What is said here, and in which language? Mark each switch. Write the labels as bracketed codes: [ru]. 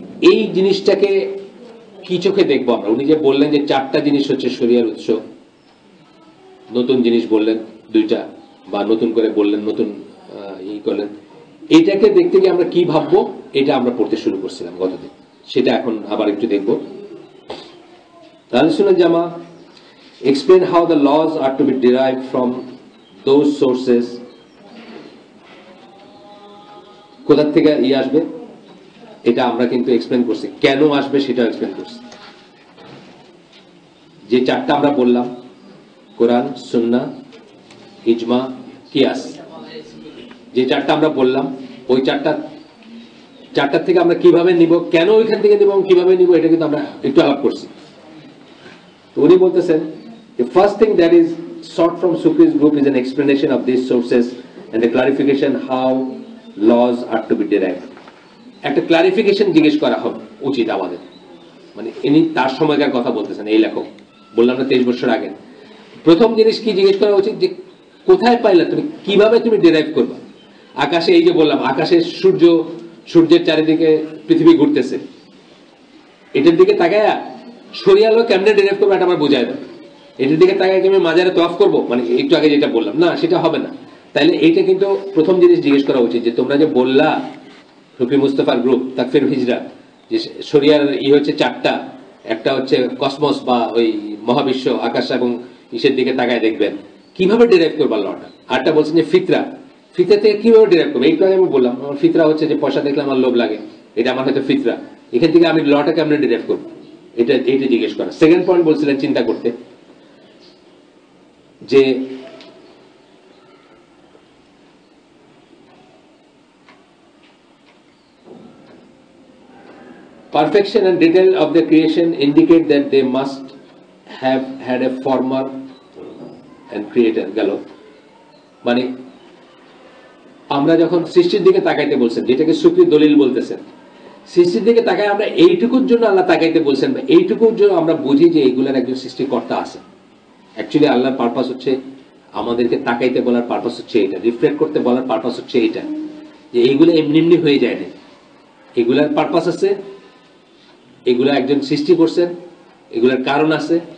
[bn] এই জিনিসটাকে কি চোখে দেখবো আমরা? উনি যে বললেন যে 4টা জিনিস হচ্ছে শরিয়ার উৎস, নতুন জিনিস বললেন 2টা, বা নতুন করে বললেন, নতুন ই করলেন, এটাকে দেখতে গিয়ে আমরা কি ভাববো, এটা আমরা পড়তে শুরু করছিলাম গতদিন, সেটা এখন আবার একটু দেখবো। [en] আহলুস জামা explain how the laws are to be derived from those sources. [bn] কোথা থেকে আসবে এটা আমরা কিন্তু এক্সপ্লেন করছি, কেন আসবে সেটা এক্সপ্লেন করছি। যে 4টা আমরা বললাম, কোরআন, সুন্নাহ, ইজমা, কিয়াস, যে 4টা আমরা বললাম, ওই 4টা থেকে আমরা কিভাবে নিব, কেন ওইখান থেকে নিব, কিভাবে নিব, এটা কিন্তু আমরা একটু আলাপ করছি। তো উনি বলতেছেন, [en] the first thing that is sought from Sufis group is an explanation of these sources and a clarification how laws are to be derived. [bn] একটা ক্লারিফিকেশন জিজ্ঞেস করা উচিত আমাদের, মানে ইনি তার সময়কার কথা বলতেছেন, এই লেখক, বললাম না 23 বছর আগে। প্রথম জিনিস কি জিজ্ঞেস করা উচিত, যে কোথায় পাইলা তুমি, কিভাবে তুমি ডিরাইভ করবা। আকাশে, এই যে বললাম, আকাশে সূর্যের চারিদিকে পৃথিবী ঘুরতেছে, এটার দিকে তাকায় শরিয়ার লোক কেমনে ডিরাইভ করবো এটা আমার বোঝায় দেয়। এটার দিকে তাকায় কি আমি মাজারে তওয়াফ করবো, মানে একটু আগে যেটা বললাম, না সেটা হবে না। তাইলে এইটা কিন্তু প্রথম জিনিস জিজ্ঞেস করা উচিত, যে তোমরা যে বললা রফি মুস্তফার গ্রুপ তাকফির হিজরা, যে শরিয়ার হচ্ছে 4টা, একটা হচ্ছে কসমস বা ওই মহাবিশ্ব, আকাশ এবং ইসের দিকে তাকায় দেখবেন, কিভাবে ডিরাইভ করবা লটা। আরটা বলছেন যে ফিতরা থেকে কিভাবে ডিরাইভ করবো, একটু আগে আমি বললাম, আমার ফিতরা হচ্ছে যে পয়সা দেখলে আমার লোভ লাগে, এটা আমার হয়তো ফিতরা, এখান থেকে আমি লটা কেমনে ডিরাইভ করবো, এটা জিজ্ঞেস করা। সেকেন্ড পয়েন্ট বলছিলেন চিন্তা করতে, যে [en] perfection and detail of the creation indicate that they must have had a former and creator. [bn] গেল, মানে আমরা যখন সৃষ্টির দিকে তাকাইতে বলছেন, যেটাকে সুফি দলিল বলতেছেন, সৃষ্টির দিকে তাকাই আমরা এইটুকুর জন্য আল্লাহ তাকাইতে বলছেন, বা এইটুকুর জন্য আমরা বুঝি যে এইগুলার একজন সৃষ্টিকর্তা আছে। অ্যাকচুয়ালি আল্লাহর পারপাস হচ্ছে, আমাদেরকে তাকাইতে বলার পারপাস হচ্ছে এটা, রিফ্লেক্ট করতে বলার পারপাস হচ্ছে এটা, যে এইগুলো এমনি এমনি হয়ে যায় না, এগুলার পারপাস আছে, এগুলো একজন সৃষ্টি করছেন, এগুলোর কারণ আছে।